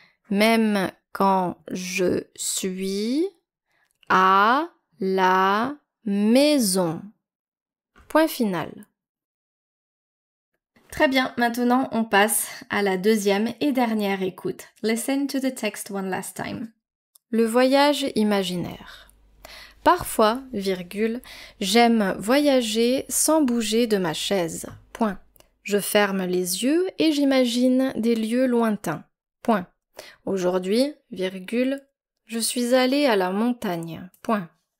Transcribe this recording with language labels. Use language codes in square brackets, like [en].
[fr] Même quand je suis à la maison. Point final. Très bien, maintenant on passe à la deuxième et dernière écoute. [en] Listen to the text one last time. [fr] Le voyage imaginaire. Parfois, j'aime voyager sans bouger de ma chaise. Point. Je ferme les yeux et j'imagine des lieux lointains. Point. Aujourd'hui, je suis allée à la montagne. Point.